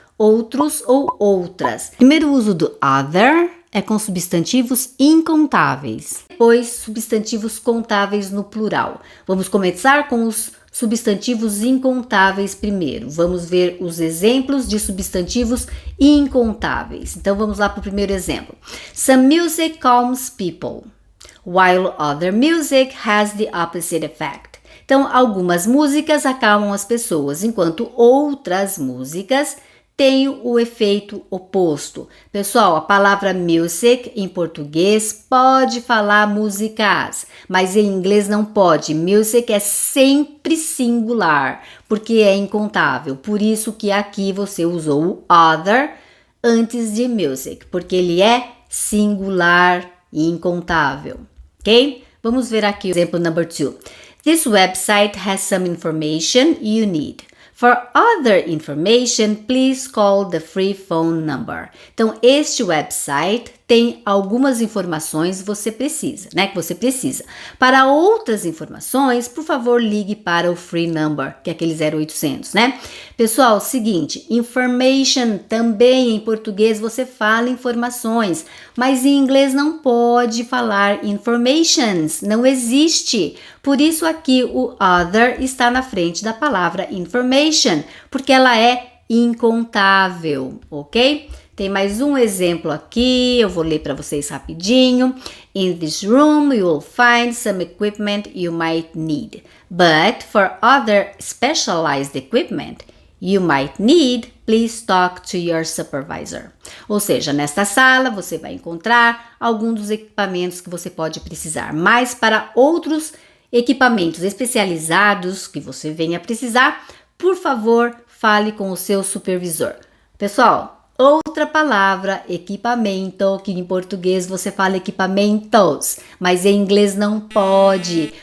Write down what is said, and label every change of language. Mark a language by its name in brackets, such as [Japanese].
[Portuguese] Outros ou outras. Primeiro uso do other é com substantivos incontáveis. Depois, substantivos contáveis no plural. Vamos começar com os substantivos incontáveis primeiro. Vamos ver os exemplos de substantivos incontáveis. Então, vamos lá para o primeiro exemplo. [English] Some music calms people, while other music has the opposite effect. [Portuguese] Então, algumas músicas acalmam as pessoas, enquanto outras músicas têm o efeito oposto. Pessoal, a palavra music em português pode falar músicas, mas em inglês não pode. Music é sempre singular, porque é incontável. Por isso que aqui você usou o other antes de music, porque ele é singular e incontável, ok? Vamos ver aqui o exemplo number 2. [English] This website has some information you need. For other information, please call the free phone number. [Portuguese] Então, este website tem algumas informações que você precisa. Para outras informações, por favor, ligue para o free number, que é aquele 0800, né? Pessoal, seguinte, information também em português você fala informações, mas em inglês não pode falar informations, não existe. Por isso aqui o other está na frente da palavra information, porque ela é incontável, ok? Tem mais um exemplo aqui, eu vou ler para vocês rapidinho. [English] In this room you will find some equipment you might need, but for other specialized equipment you might need, please talk to your supervisor. [Portuguese] Ou seja, nesta sala você vai encontrar alguns dos equipamentos que você pode precisar, mas para outros equipamentos especializados que você venha precisar, por favor, fale com o seu supervisor. Pessoal, outra palavra, equipamento, que em português você fala equipamentos, mas em inglês não pode.